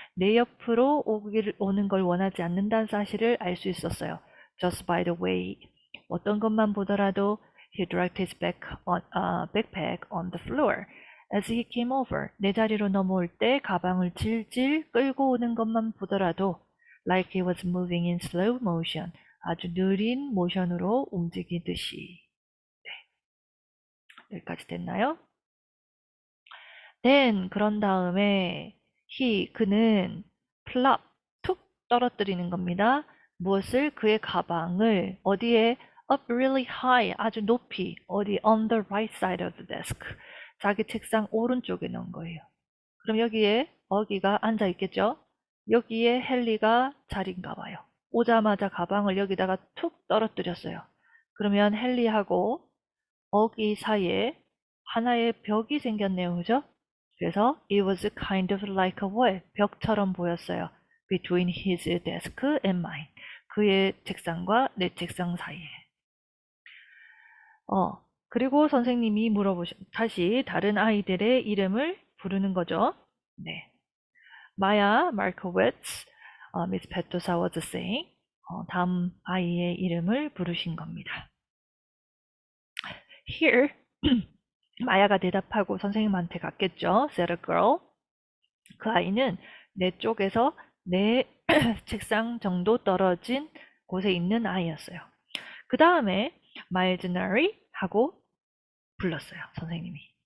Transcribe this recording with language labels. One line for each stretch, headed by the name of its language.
Korean: 내 옆으로 오는 걸 원하지 않는다는 사실을 알 수 있었어요.
English: Just by the way.
Korean: 어떤 것만 보더라도
English: he dragged his backpack on the floor. As he came over.
Korean: 내 자리로 넘어올 때 가방을 질질 끌고 오는 것만 보더라도
English: like he was moving in slow motion.
Korean: 아주 느린 모션으로 움직이듯이. 여기까지 됐나요? Then 그런 다음에 그는 plop 툭 떨어뜨리는 겁니다. 무엇을? 그의 가방을 어디에?
English: up really high
Korean: 아주 높이 어디
English: on the right side of the desk
Korean: 자기 책상 오른쪽에 넣은 거예요. 그럼 여기에 어기가 앉아 있겠죠? 여기에 헨리가 자리인가 봐요. 오자마자 가방을 여기다가 툭 떨어뜨렸어요. 그러면 헨리하고 어기 사이에 하나의 벽이 생겼네요. 그죠?
English: 그래서 it was kind of like a wall.
Korean: 벽처럼 보였어요.
English: between his desk and mine.
Korean: 그의 책상과 내 책상 사이에. 그리고 선생님이 다시 다른 아이들의 이름을 부르는 거죠. 네.
English: Maya Markowitz, Miss Petosa was saying,
Korean: 다음 아이의 이름을 부르신 겁니다. Here, 마야가 대답하고 선생님한테 갔겠죠.
English: said a girl.
Korean: 그 아이는 내 쪽에서 내 책상 정도 떨어진 곳에 있는 아이였어요. 그 다음에 마일즈 너리 하고 불렀어요. 선생님이.